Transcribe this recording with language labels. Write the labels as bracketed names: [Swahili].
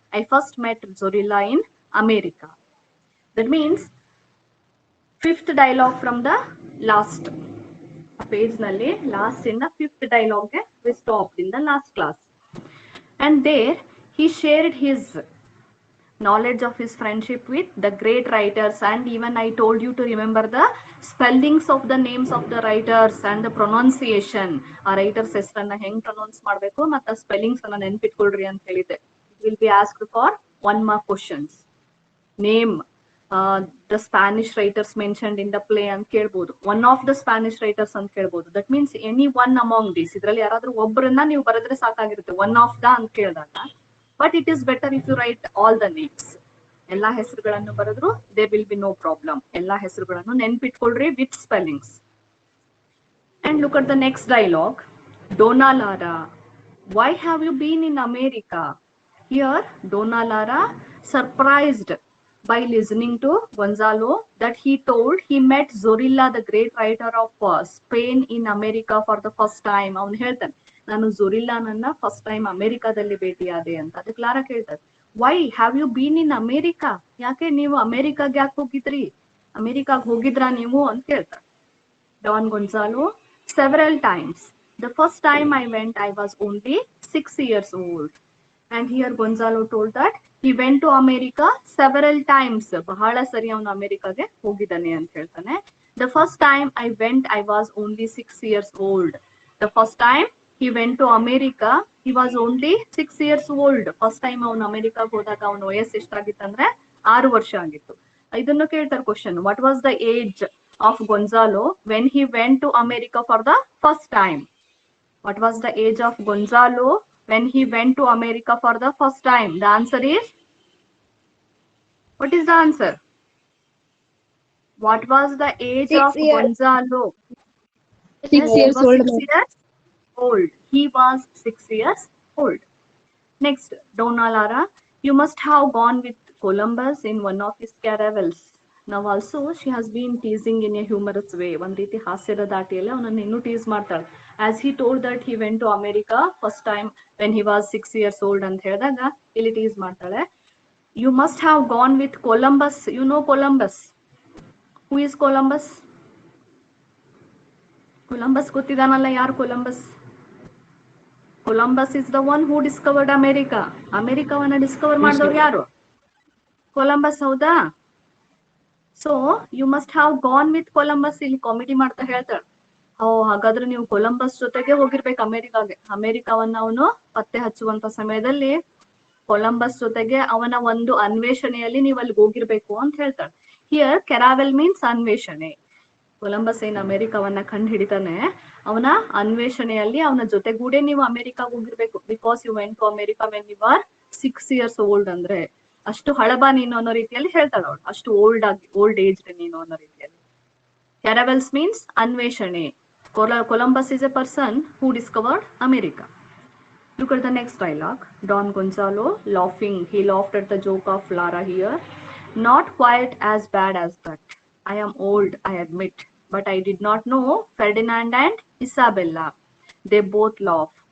[English] I first met Zorilla in America. That means fifth dialogue from the last page nalli, last in the fifth dialogue we stopped in the last class. And there he shared his knowledge of his friendship with the great writers, and even I told you to remember the spellings of the names of the writers and the pronunciation. [Kannada] ಆ writers ಹೆಸರನ್ನ ಹೆಂಗ್ pronounce ಮಾಡಬೇಕು ಮತ್ತು spellings ಅನ್ನ ನೆನ್ಪಿಟ್ಕೊಳ್ರಿ ಅಂತ ಹೇಳಿದೆ. [English] It will be asked for 1 mark questions. Name the Spanish writers mentioned in the play [Kannada] ಅಂತ ಕೇಳ್ಬೋದು. [English] One of the Spanish writers [Kannada] ಅಂತ ಕೇಳ್ಬೋದು. [English] That means any one among these. [Kannada] ಇದರಲ್ಲಿ ಯಾರಾದ್ರೂ ಒಬ್ಬರನ್ನ ನೀವು ಬರೆದ್ರೆ ಸಾಕಾಗಿರುತ್ತೆ. [English] One of the [Kannada] ಅಂತ ಕೇಳಿದಾಗ. [English] But it is better if you write all the names. [Kannada] ಎಲ್ಲಾ ಹೆಸರುಗಳನ್ನು ಬರೆದ್ರು [English] there will be no problem. [Kannada] ಎಲ್ಲಾ ಹೆಸರುಗಳನ್ನು ನೆನ್ಪಿಟ್ಕೊಳ್ರಿ [English] with spellings. And look at the next dialogue. Donna Lara, why have you been in America? Here, Donna Lara, surprised by listening to Gonzalo that he told he met Zorilla, the great writer of Spain, in America for the first time. [Kannada] ಅವನು ಹೇಳ್ತಾನೆ ನಾನು ಝೊರಿಲ್ಲಾನನ್ನ first time ಅಮೆರಿಕಾದಲ್ಲಿ ಭೇಟಿಯಾದೆ ಅಂತ. ಅದಕ್ಕೆ Lara ಕೇಳ್ತಾರೆ, [English] Why have you been in America? [Kannada] ಯಾಕೆ ನೀವು ಅಮೆರಿಕಾಗೆ ಯಾಕೆ ಹೋಗಿದ್ರಿ? ಅಮೆರಿಕಾಗ್ ಹೋಗಿದ್ರಾ ನೀವು ಅಂತ ಕೇಳ್ತಾರೆ. [English] Don Gonzalo, several times. The first time I went, I was only 6 years old. And here Gonzalo told that he went to America several times. ಬಹಳ ಸರಿ ಅವನು ಅಮೆರಿಕಾಗೆ ಹೋಗಿದ್ದಾನೆ ಅಂತ ಹೇಳ್ತಾನೆ. The first time I went, I was only 6 years old. The first time he went to America, he was only 6 years old. First time [Kannada] ಅವನು ಅಮೆರಿಕಾಗೆ ಹೋದಾಗ ಅವನ ವಯಸ್ಸು ಎಷ್ಟಾಗಿತ್ತಂದ್ರೆ 6 ವರ್ಷ ಆಗಿತ್ತು. ಇದನ್ನು ಕೇಳ್ತಾರೆ question, [English] what was the age of Gonzalo when he went to America for the first time? What was the age of Gonzalo when he went to America for the first time? The answer is, what is the answer? What was the age of Gonzalo? 6 years old. 6 years old. He was 6 years old. Next, Donna Lara, you must have gone with Columbus in one of his caravels. Now also she has been teasing in a humorous way. [Kannada] ಒಂದ್ ರೀತಿ ಹಾಸ್ಯದ ದಾಟಿಯಲ್ಲಿ ಅವನನ್ನು ಇನ್ನೂ tease ಮಾಡ್ತಾಳೆ. [English] As he told that he went to America first time when he was 6 years old [Kannada] ಅಂತ ಹೇಳಿದಾಗ ಇಲ್ಲಿ tease ಮಾಡ್ತಾಳೆ. [English] You must have gone with Columbus. You know Columbus. Who is Columbus? [Kannada] Columbus ಗೊತ್ತಿದಾನಲ್ಲ, ಯಾರು Columbus? [English] Columbus is the one who discovered America. [Kannada] ಅಮೆರಿಕವನ್ನ Discover ಮಾಡಿದವ್ರು ಯಾರು? [English] Columbus, [Kannada] ಹೌದಾ? [English] So you must have gone with Columbus. [Kannada] ಇಲ್ಲಿ comedy ಮಾಡ್ತಾ ಹೇಳ್ತಾಳೆ, ಹಾಗಾದ್ರೆ ನೀವು Columbus ಜೊತೆಗೆ ಹೋಗಿರ್ಬೇಕು ಅಮೆರಿಕಾಗೆ. ಅಮೆರಿಕಾವನ್ನ ಅವನು ಪತ್ತೆ ಹಚ್ಚುವಂತ ಸಮಯದಲ್ಲಿ ಕೊಲಂಬಸ್ ಜೊತೆಗೆ ಅವನ ಒಂದು ಅನ್ವೇಷಣೆಯಲ್ಲಿ ನೀವು ಅಲ್ಲಿ ಹೋಗಿರ್ಬೇಕು ಅಂತ ಹೇಳ್ತಾಳೆ. [English] here caravel means [Kannada] ಅನ್ವೇಷಣೆ. ಕೊಲಂಬಸ್ ಏನ್ ಅಮೆರಿಕವನ್ನ ಕಂಡು ಹಿಡಿತಾನೆ, ಅವನ ಅನ್ವೇಷಣೆಯಲ್ಲಿ ಅವನ ಜೊತೆಗೂಡೆ ನೀವು ಅಮೆರಿಕಾಗ್ ಹೋಗಿರ್ಬೇಕು. [English] Because you went to America when you are 6 years old. [Kannada] ಅಂದ್ರೆ ಅಷ್ಟು ಹಳಬ ನೀನು ಅನ್ನೋ ರೀತಿಯಲ್ಲಿ ಹೇಳ್ತಾಳ ಅವಳು, ಅಷ್ಟು ಓಲ್ಡ್ ಏಜ್ ನೀನು ಅನ್ನೋ ರೀತಿಯಲ್ಲಿ. ಕ್ಯಾರವೆಲ್ಸ್ ಮೀನ್ಸ್ ಅನ್ವೇಷಣೆ. [English] Columbus is a person who discovered America. Look at the next dialogue. Don Gonzalo laughing. He laughed at the joke of Lara here. Not quite as bad as that. I am old, I admit, but I did not know Ferdinand and Isabella. They both laugh.